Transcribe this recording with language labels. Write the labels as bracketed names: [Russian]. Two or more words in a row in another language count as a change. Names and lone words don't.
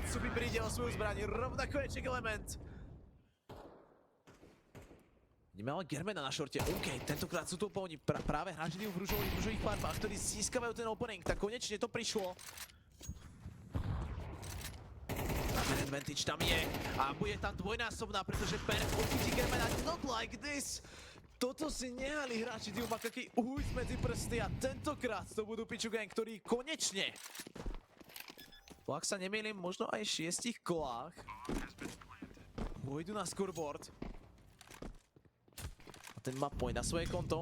[Slovak] Supik príde o svoju zbraň, rovnako je Check Element. Vidíme ale Germena na šorte, OK, tentokrát sú to oni práve hráči v rúžových farbách, ktorí získavajú ten opening, tak konečne to prišlo. Advantage tam je a bude tam dvojnásobná, pretože Berg odchytí Germana, [English] not like this. [Slovak] Toto si nehali hráči týmu Makaki ujsť medzi prsty a tentokrát to budú Pichu Gang, ktorí konečne, ak sa nemýlim, možno aj v 6 kolách pôjdu na scoreboard. A ten má point na svoje konto.